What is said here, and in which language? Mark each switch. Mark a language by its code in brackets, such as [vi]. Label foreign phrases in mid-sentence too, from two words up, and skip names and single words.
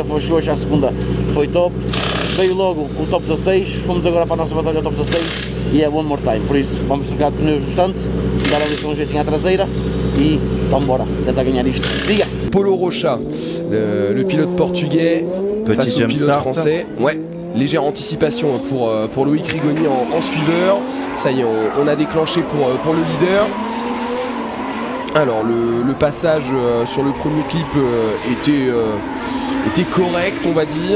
[pt] foi xoxa, a segunda foi top, veio logo o top 16, fomos agora para a nossa batalha top 16 e é One More Time, por isso vamos trocar de pneus bastante, dar ali um jeitinho à traseira e vamos embora, tentar ganhar isto. Siga! [fr] Paulo Rocha, le pilote portugais face au pilote français. Ouais. Légère anticipation pour Loïc Rigoni en suiveur. Ça y est, on a déclenché pour le leader. Alors le passage sur le premier clip était correct, on va dire.